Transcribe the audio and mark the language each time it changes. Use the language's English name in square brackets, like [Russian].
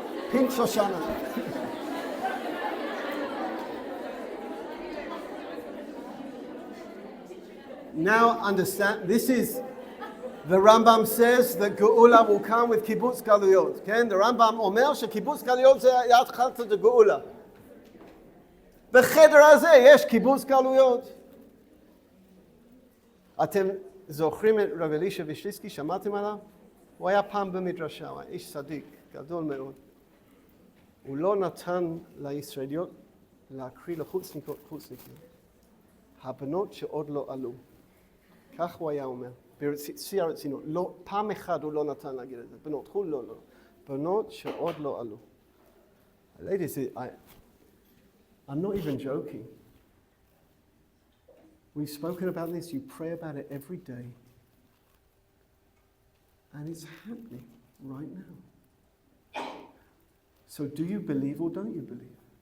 [English] Pinch Shoshana. Now understand, this is, the Rambam says that Geula will come with Kibbutz Galuyot. Okay? [Hebrew] The Rambam אומר שקיבוץ גלויות זה התחלת הגאולה. בחדר הזה יש קיבוץ גלויות. אתם זוכרים את רב אלישע וישליסקי, שמעתם עליו? הוא היה פעם במדרשה, הוא היה איש צדיק, גדול מאוד. הוא לא נתן לישראליות להקריא לחוצניקים, הבנות שעוד לא עלו. כך הוא היה אומר, בשיא הרצינות. לא, פעם אחת הוא לא נתן להגיד את זה. בנות, לא. בנות שעוד לא עלו. [English] Ladies, I'm not even joking. We've spoken about this, you pray about it every day. And it's happening right now. So do you believe or don't you believe?